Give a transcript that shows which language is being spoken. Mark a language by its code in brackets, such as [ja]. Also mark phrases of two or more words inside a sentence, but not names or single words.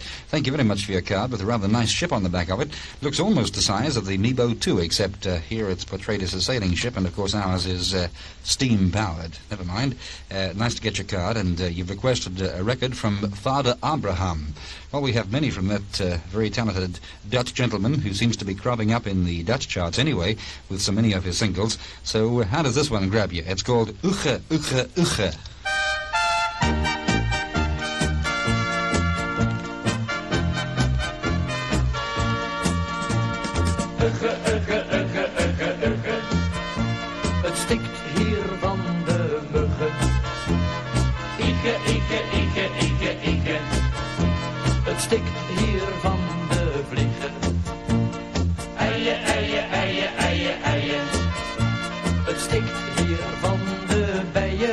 [en] Thank you very much for your card with a rather nice ship on the back of it. Looks almost the size of the Nebo 2, except here it's portrayed as a sailing ship, and of course ours is steam-powered. Never mind. Nice to get your card, and you've requested a record from Father Abraham. Well, we have many from that very talented Dutch gentleman who seems to be cropping up in the Dutch charts anyway with so many of his singles. So how does this one grab you? It's called Uche, Uche, Uche. Ugge, ugge, ugge, ugge, ugge. [nl] Het stikt hier van de muggen. Ikke, ikke, ikke, ikke, ikke. Het stikt hier van de vliegen. Eien, eien, eien, eien, eien. Het stikt hier van de bijen.